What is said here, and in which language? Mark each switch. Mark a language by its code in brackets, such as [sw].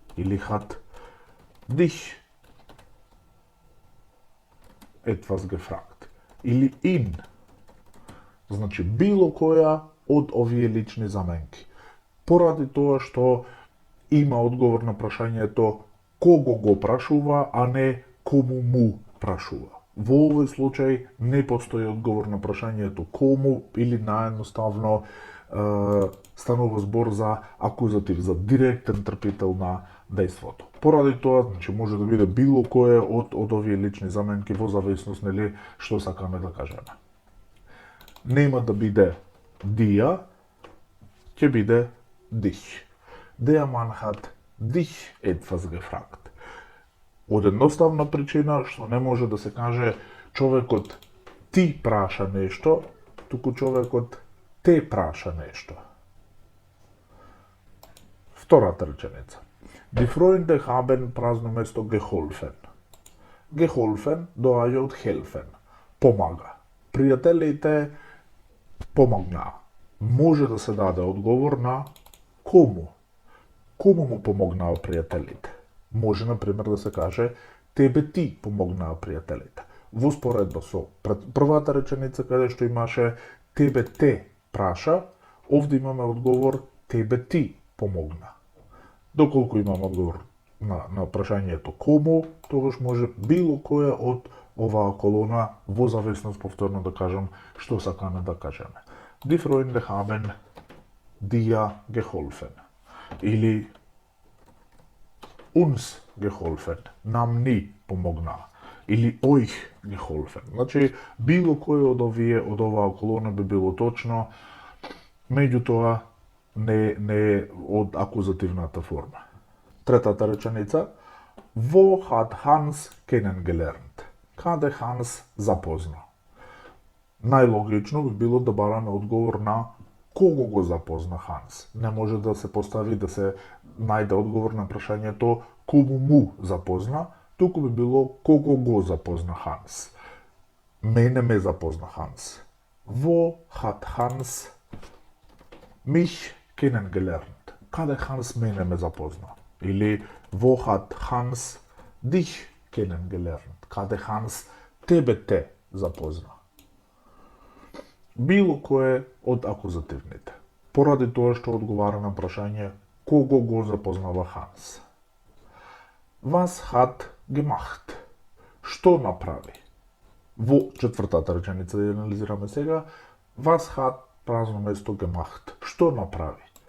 [de] Или hat dich etwas gefragt. [mk] Или ihn. Значи, било која од овие лични заменки. Поради тоа што има одговор на прашањето кого го прашува, а не кому му прашува. Во овој случај не постои одговор на прашањето кому или наедноставно станува збор за акузатив, за директен трпител на дејството. Поради тоа, значи, може да биде било кое од овие лични заменки во зависност нели што сакаме да кажеме. Нема да биде дија, ќе биде dich. [de] Der Mann hat dich etwas gefragt. [mk] Од едноставна причина што не може да се каже човекот ти праша нешто, туку човекот те праша нешто. Втората реченица. [de] Die Freunde haben [mk] празно место [de] geholfen. [mk] Geholfen доаѓа од helfen. Помага. Пријателите помогнаа. Може да се даде одговор на кому. Кому му помогнаа пријателите? Може, например, да се каже тебе ти помогнаа пријателите. Во споредба со првата реченица каде што имаше тебе те праша, овде имаме одговор тебе ти помогна. Доколку имаме одговор на прашањето кому, тогаш може било која од оваа колона во зависност, повторно да кажам, што сакаме да кажеме. [de] Die Freunde haben dir geholfen. [mk] Или [de] uns geholfen, [mk] нам ни помогнаа. [de] Или euch geholfen. [mk] Значи, било кој од оваа колона би било точно, меѓутоа не од акузативната форма. Третата реченица. [de] Wo hat Hans kennengelernt? [mk] Каде Ханс запозна? Најлогично би било да бараме одговор на кого го запозна Ханс. Не може да се постави, да се најде одговор на прашањето кому му запозна, туку би било кого го запозна Ханс. Мене ме запозна Ханс. [de] Wo hat Hans mich kennengelernt? [mk] Каде Ханс мене ме запозна? [de] Или wo hat Hans dich kennengelernt? [mk] Каде Ханс тебе те запозна? Било кое од акузативните. Поради тоа што одговара на прашање кого го запознава Ханс. [de] Was hat gemacht? [mk] Што направи? Во четвртата реченица да анализираме сега, [de] was hat [mk] празно место [de] gemacht? [mk] Што направи?